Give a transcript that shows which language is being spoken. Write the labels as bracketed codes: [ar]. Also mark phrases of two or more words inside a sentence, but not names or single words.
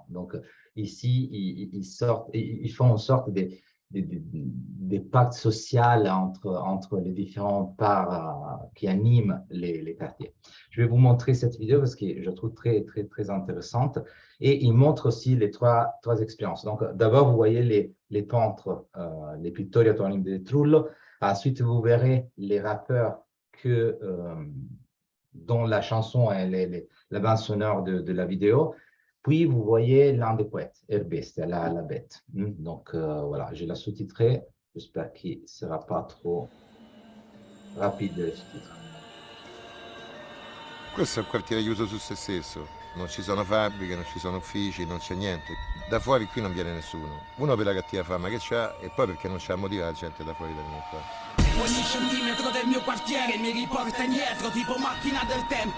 [fr] Donc, ici, ils font en sorte des pactes sociaux entre les différentes parts qui animent les quartiers. Je vais vous montrer cette vidéo parce que je trouve très, très, très intéressante. Et il montre aussi les trois expériences. Donc, d'abord, vous voyez les peintres, les pittori anonimi del Trullo. Ensuite, vous verrez les rappeurs dont la chanson est la bande sonore de la vidéo. Puis, vous voyez l'un des poètes, Erbeste, la bête. Donc, voilà, je l'ai sous-titré. J'espère qu'il ne sera pas trop rapide le sous-titre. [it] Questo è un quartiere chiuso su se stesso, non ci sono fabbriche, non ci sono uffici, non c'è niente. Da fuori qui non viene nessuno. Uno per la cattiva fama che c'ha e poi perché non c'ha motivo la gente da fuori da venire qua. Ogni centimetro del mio quartiere mi riporta indietro, tipo macchina del tempo.